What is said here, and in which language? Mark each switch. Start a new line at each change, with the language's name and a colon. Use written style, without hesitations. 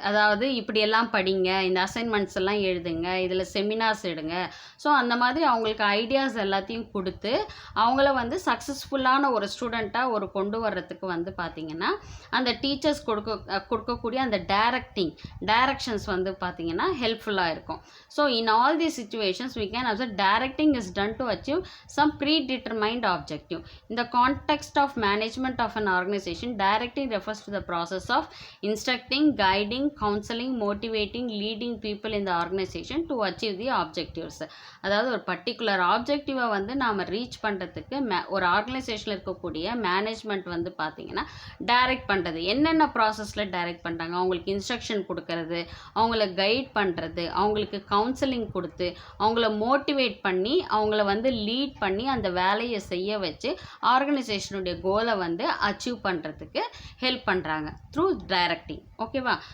Tamil: அதாவது இப்படியெல்லாம் படிங்க, இந்த அசைன்மெண்ட்ஸ் எல்லாம் எழுதுங்க, இதில் செமினார்ஸ் எடுங்க. ஸோ அந்த மாதிரி அவங்களுக்கு ஐடியாஸ் எல்லாத்தையும் கொடுத்து அவங்கள வந்து சக்ஸஸ்ஃபுல்லான ஒரு ஸ்டூடெண்ட்டாக கொண்டு வர்றதுக்கு வந்து பார்த்திங்கன்னா அந்த டீச்சர்ஸ் கொடுக்கக்கூடிய அந்த டைரக்ஷன்ஸ் வந்து பார்த்திங்கன்னா ஹெல்ப்ஃபுல்லாக இருக்கும்.
English: So in all the situations we can observe directing is done to achieve some predetermined objective. In the context of management of an organization, directing refers to the process of instructing, guiding, counseling, motivating, leading people in the organization to achieve the objectives.
Tamil: அதாவது ஒரு particular ஆப்ஜெக்டிவை வந்து நாம் reach பண்ணுறதுக்கு ஒரு ஆர்கனைசேஷனில் இருக்கக்கூடிய management வந்து பார்த்திங்கன்னா direct பண்ணுறது. என்னென்ன ப்ராசஸில் டைரக்ட் பண்ணுறாங்க, அவங்களுக்கு இன்ஸ்ட்ரக்ஷன் கொடுக்கறது, அவங்கள கைட் பண்ணுறது, அவங்களுக்கு கவுன்சிலிங் கொடுத்து, அவங்கள மோட்டிவேட் பண்ணி, அவங்கள வந்து லீட் பண்ணி அந்த வேலையை செய்ய வச்சு ஆர்கனைசேஷனுடைய கோலை வந்து அச்சீவ் பண்ணுறதுக்கு ஹெல்ப் பண்ணுறாங்க த்ரூ டைரக்டிங். ஓகேவா?